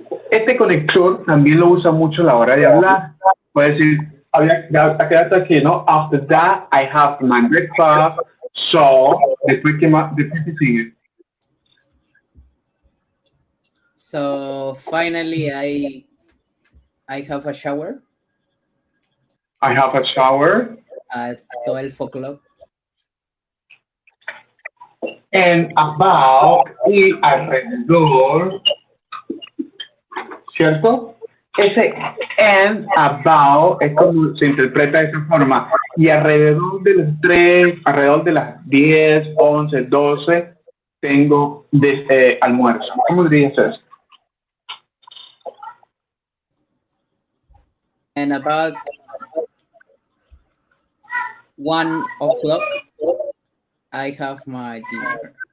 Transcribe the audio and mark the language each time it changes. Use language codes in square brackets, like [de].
[es] Este conector también lo usa mucho a la hora de hablar. Puede decir, quédate aquí, ¿no? [en] After that, I have my breakfast. [es] So, después que sigue. [en] so finally, I have a shower I have a shower. at 12 o'clock. And about [es] y alrededor. ¿Cierto? Ese [en] and about [es] es como se interpreta de esa forma. Y alrededor de las 3, alrededor de las 10, 11, 12, tengo almuerzo. ¿Cómo dirías eso? [en] And about 1 o'clock, I have my dinner,